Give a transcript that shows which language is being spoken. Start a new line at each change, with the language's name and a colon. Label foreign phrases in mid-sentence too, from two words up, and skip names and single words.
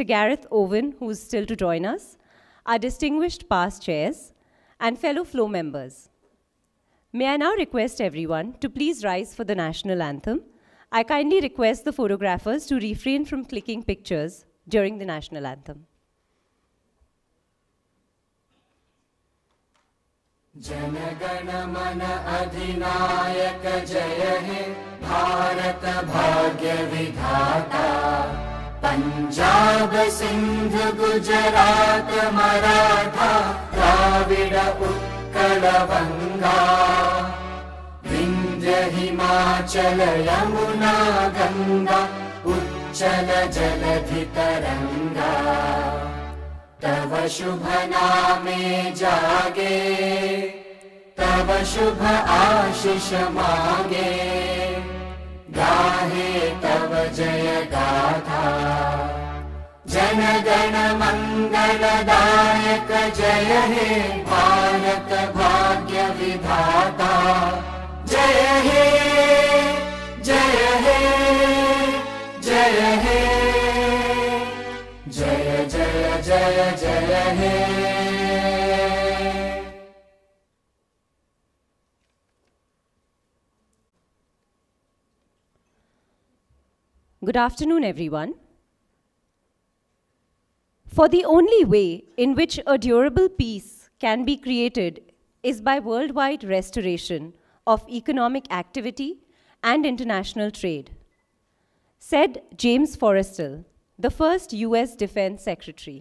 English: Gareth Owen, who is still to join us, our distinguished past chairs, and fellow FLO members. May I now request everyone to please rise for the national anthem. I kindly request the photographers to refrain from clicking pictures during the national anthem.
Bangla: জন গণ মন অধিনায়ক জয় হে ভারত ভাগ্য বিধাতা পঞ্জাব সিন্ধু গুজরাট মরাঠা দ্রাবিড় উৎকল বঙ্গ বিন্ধ্য হিমাচল যমুনা গঙ্গা উচ্ছল জলধি তরঙ্গ তব শুভ নামে জাগে তব শুভ আশিস মাগে গাহে তব জয় গাথা জন গণ মঙ্গলদায়ক জয় হে ভারত ভাগ্য বিধাতা জয় হে জয় হে জয় হে জয় জয় জয় জয় হে
English: Good afternoon, everyone. For the only way in which a durable peace can be created is by worldwide restoration of economic activity and international trade, said James Forrestal, the first US Defense Secretary.